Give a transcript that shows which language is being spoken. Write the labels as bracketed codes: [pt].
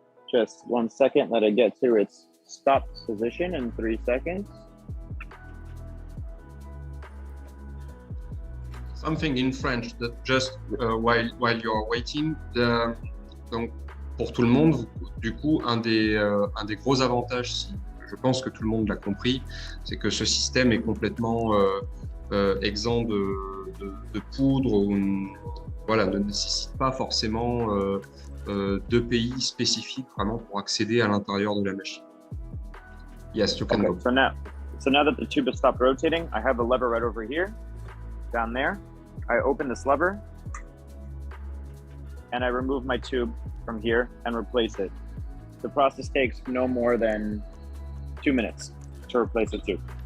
[en] Just 1 second, let it get to its stop position in 3 seconds. Something in French that just while you are waiting. [fr] Donc pour tout le monde, du coup, un des gros avantages, je pense que tout le monde l'a compris, c'est que ce système est complètement exempt de poudre ou voilà, ne nécessite pas forcément d'EPI spécifiques vraiment pour accéder à l'intérieur de la machine. [en] Yes, you can go. So now that the tube has stopped rotating, I have the lever right over here, down there. I open this lever and I remove my tube from here and replace it. The process takes no more than 2 minutes to replace the tube.